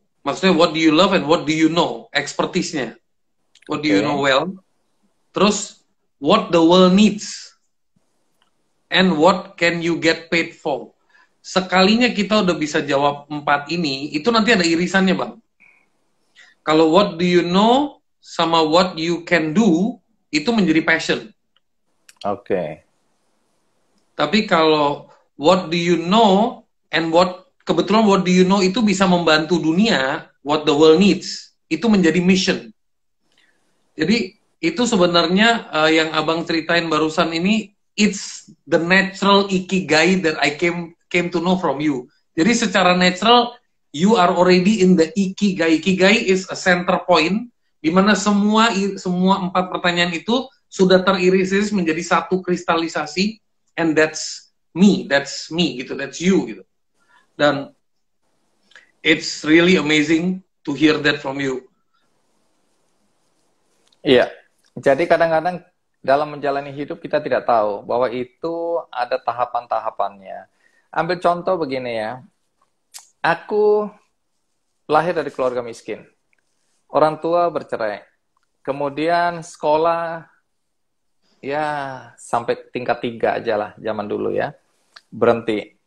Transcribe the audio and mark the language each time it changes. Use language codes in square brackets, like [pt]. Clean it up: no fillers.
[id] Maksudnya [en] what do you love and what do you know? Expertise-nya. What do you know well? [id] Terus [en] what the world needs and what can you get paid for. [id] Sekalinya kita udah bisa jawab 4 ini, itu nanti ada irisannya, Bang. Kalau [en] what do you know [id] sama [en] what you can do, [id] itu menjadi [en] passion. [id] Oke. Tapi kalau [en] what do you know and [id] kebetulan [en] what do you know [id] itu bisa membantu dunia, [en] what the world needs, [id] itu menjadi [en] mission. [id] Jadi itu sebenarnya yang abang ceritain barusan ini, [en] it's the natural ikigai that I came to know from you. [id] Jadi secara [en] natural you are already in the ikigai. Ikigai is a center point [id] di mana semua 4 pertanyaan itu sudah teriris menjadi satu kristalisasi, [en] and that's me [id] gitu, [en] that's you [id] gitu. Dan [en] it's really amazing to hear that from you. [id] Iya, jadi kadang-kadang dalam menjalani hidup kita tidak tahu bahwa itu ada tahapan-tahapannya. Ambil contoh begini ya, aku lahir dari keluarga miskin, orang tua bercerai, kemudian sekolah ya sampai tingkat 3 aja lah zaman dulu ya, berhenti.